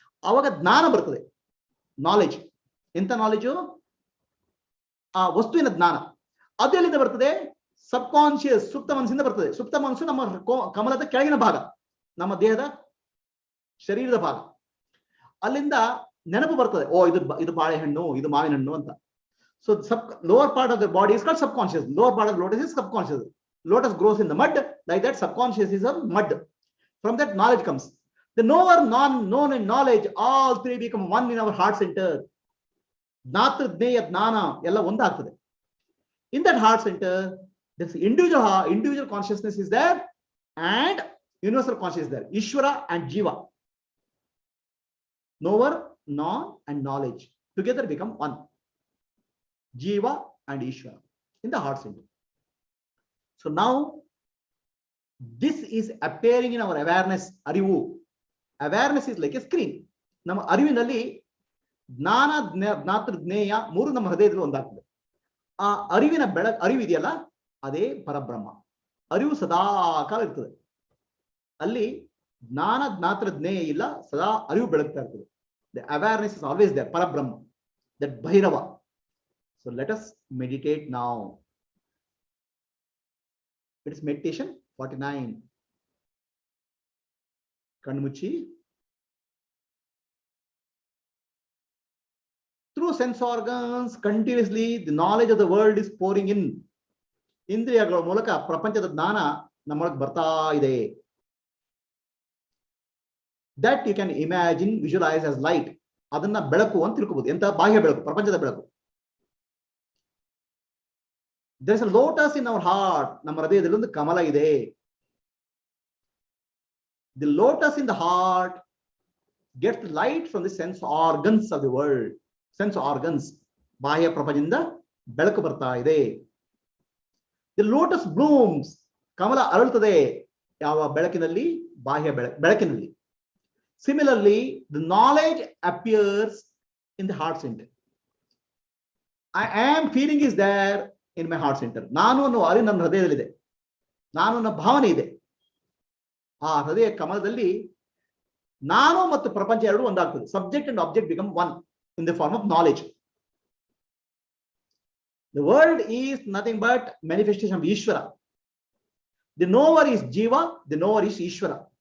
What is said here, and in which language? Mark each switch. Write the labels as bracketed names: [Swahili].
[Kannada] ಆವಾಗ ಜ್ಞಾನ ಬರ್ತದೆ. ನಾಲೆಜ್. ಎಂತ ನಾಲೆಜು? ಆ ವಸ್ತುವಿನ ಜ್ಞಾನ. ಅದು ಎಲ್ಲಿಂದ ಬರ್ತದೆ? ಸಬ್ ಕಾನ್ಶಿಯಸ್, ಸುಪ್ತ ಮನಸ್ಸಿಂದ ಬರ್ತದೆ. ಸುಪ್ತ ಮನಸ್ಸು ನಮ್ಮ ಕಮಲದ ಕೆಳಗಿನ ಭಾಗ, ನಮ್ಮ ದೇಹದ ಶರೀರದ ಭಾಗ. ಅಲ್ಲಿಂದ ನೆನಪು ಬರ್ತದೆ. ಓ ಇದು ಬಾಳೆಹಣ್ಣು, ಇದು ಮಾವಿನ ಹಣ್ಣು ಅಂತ. [English] So lower part of the body is called subconscious. Lower part of the lotus is subconscious. Lotus grows in the mud. Like that, subconscious is a mud. From that knowledge comes. The knower, known and knowledge, all three become one in our heart center. Gnatra, Jnaya, Jnana, [Kannada] ella ondaagtade. [English] In that heart center, this individual consciousness is there and universal consciousness is there. Ishvara and Jiva. Knower, known and knowledge together become one. Jiva and Ishvara in the heart center. So now this is appearing in our awareness. Arivu. Awareness is like a screen. [Kannada] ನಮ್ಮ ಅರಿವಿನಲ್ಲಿ ಜ್ಞಾನ, ಜ್ಞಾತೃ, ಜ್ಞೇಯ ಮೂರು ನಮ್ಮ ಹೃದಯದಲ್ಲಿ ಒಂದಾಗ್ತದೆ. ಆ ಅರಿವಿನ ಅರಿವಿದೆಯಲ್ಲ, ಅದೇ ಪರಬ್ರಹ್ಮ. ಅರಿವು ಸದಾ ಕಾಲ ಇರ್ತದೆ. ಅಲ್ಲಿ ಜ್ಞಾನ, ಜ್ಞಾತೃ, ಜ್ಞೇಯ ಇಲ್ಲ, ಸದಾ ಅರಿವು ಬೆಳಗ್ತಾ ಇರ್ತದೆ. [English] The awareness is always there. Parabrahma, that Bhairava. So let us meditate now. It is meditation 49. [Kannada] Kanmuchi. [English] Through sense organs, continuously the knowledge of the world is pouring in. [Kannada] ಇಂದ್ರಿಯಗಳ ಮೂಲಕ ಪ್ರಪಂಚದ ಜ್ಞಾನ ನಮ್ಮೊಳಗೆ ಬರ್ತಾ ಇದೆ. [English] That you can imagine, visualize as light. [Kannada] ಅದನ್ನ ಬೆಳಕು ಅಂತ ತಿಳ್ಕೋಬಹುದು. ಎಂತ? ಬಾಹ್ಯ ಬೆಳಕು, ಪ್ರಪಂಚದ ಬೆಳಕು. [English] There is a lotus in our heart. [Kannada] ನಮ್ಮ ಹೃದಯದಲ್ಲಿ ಒಂದು ಕಮಲ ಇದೆ. [English] The lotus in the heart gets light from the sense organs of the world. Sense organs. [Kannada] ಬಾಹ್ಯ ಪ್ರಪಂಚದಿಂದ ಬೆಳಕು ಬರ್ತಾ ಇದೆ. [English] The lotus blooms. [Kannada] ಕಮಲ ಅರಳುತ್ತದೆ ಯಾವ ಬೆಳಕಿನಲ್ಲಿ? ಬಾಹ್ಯ ಬೆಳಕಿನಲ್ಲಿ. [English] Similarly, the knowledge appears in the heart center. I am feeling is there in my heart center. [Kannada] ನಾನು ಅನ್ನೋ ಅರಿವು ನನ್ನ ಹೃದಯದಲ್ಲಿದೆ. ನಾನು ಅನ್ನೋ ಭಾವನೆ ಇದೆ. ಆ ಹೃದಯ ಕಮಲದಲ್ಲಿ ನಾನು ಮತ್ತು ಪ್ರಪಂಚ ಎರಡು ಒಂದಾಗ್ತದೆ. [English] Subject and object become one in the form of knowledge. The world is nothing but manifestation of Ishvara. The knower is Jiva, the knower is Ishvara.